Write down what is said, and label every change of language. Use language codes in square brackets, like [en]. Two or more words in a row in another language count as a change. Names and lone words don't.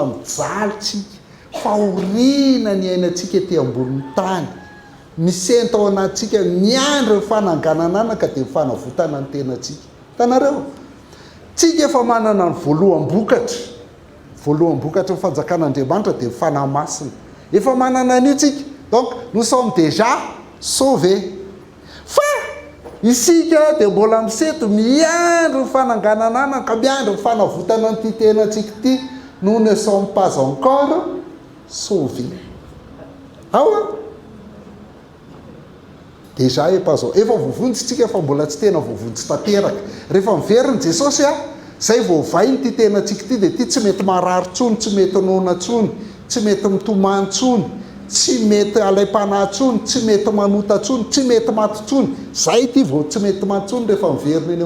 [mg] mijaly tsika fahoriana ny ainatsika ty ambonin'ny tany misento ao anatsika miandry ny fananganana ka dia mifanavotana ny tenatsika tanareo tsika efa manana ny voaloam-bokatra ny fanjakan'Andriamanitra dia mifanamasina efa manana an'io tsika [fr] donc nous sommes déjà sauvés [mg] fa isika dia mbola miseto miandro ny fanangananana ka miandro ny fanavotana nyity tenantsika ity [fr] nous ne sommes pas encore sauvés [mg] ao déjà epazao efa voavonjytsika efa mbola tsy tena voavonjy tanteraka rehefa miveriny Jesosy zay voavainy ty tenantsika ity dia ty tsy mety marary tsony tsy mety nona tsony tsy mety mitomany tsony tsy mety alay-panahy tsony tsy mety manota tsony tsy mety maty tsony zay ty vao tsy mety maty tsony rehefa miveriny eny amin'ny